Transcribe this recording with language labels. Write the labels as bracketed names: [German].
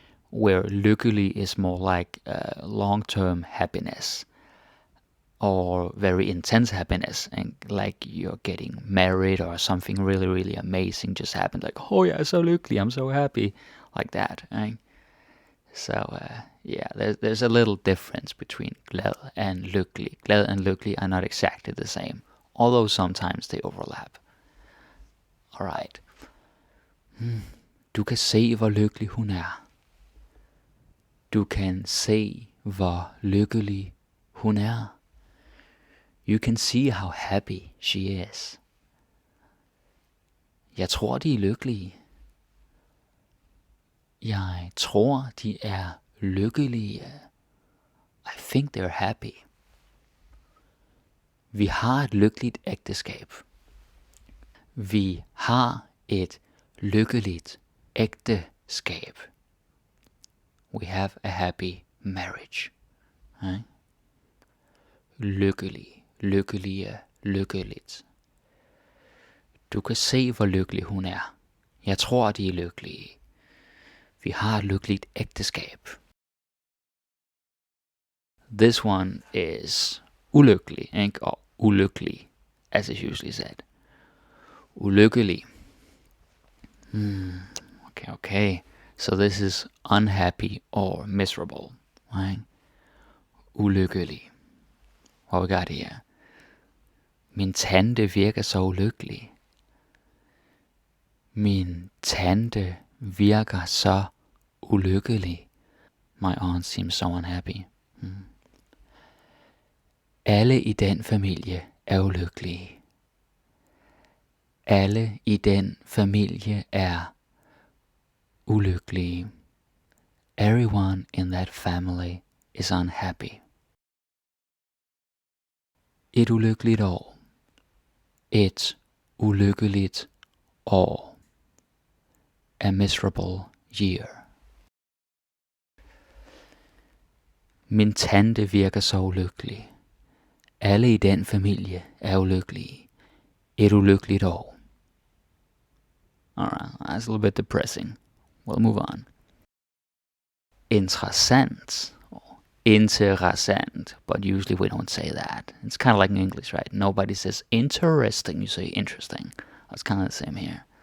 [English] Where lykkelig is more like long-term happiness, or very intense happiness, and like you're getting married or something really, really amazing just happened. Like, oh yeah, I'm so lykkelig, I'm so happy, like that. Right? So yeah, there's a little difference between glad and lykkelig. Glad and lykkelig are not exactly the same, although sometimes they overlap. Alright. [Danish] Du kan se, hvor lykkelig hun er. Du kan se, hvor lykkelig hun er. [English] You can see how happy she is. [Danish] Jeg tror, de er lykkelige. Jeg tror, de er lykkelige. [English] I think they're happy. [Danish] Vi har et lykkeligt ægteskab. Vi har et lykkeligt ægteskab. [English] We have a happy marriage. Right? [Danish] Lykkelig, lykkelige, lykkeligt. Du kan se, hvor lykkelig hun er. Jeg tror, de er lykkelige. Vi har et lykkeligt ægteskab. [English] This one is ulykkelig, ikke? Og ulykkelig, as is usually said. [Danish] Ulykkelig. [English] Okay. So this is unhappy or miserable, right? Ulykkelig. What we got here? [Danish] Min tante virker så ulykkelig. Min tante virker så ulykkelig. [English] My aunt seems so unhappy. [Danish] Alle i den familie er ulykkelige. Alle i den familie er ulykkelige. [English] Everyone in that family is unhappy. [Danish] Et ulykkeligt år. Et ulykkeligt år. [English] A miserable year. [Danish] Min tante virker så ulykkelig. Alle i den familie er ulykkelige. Et ulykkeligt år. [English] Alright, that's a little bit depressing. We'll move on. Interessant. Interessant. But usually we don't say that. It's kind of like in English, right? Nobody says interesting, you say interesting. It's kind of the same here.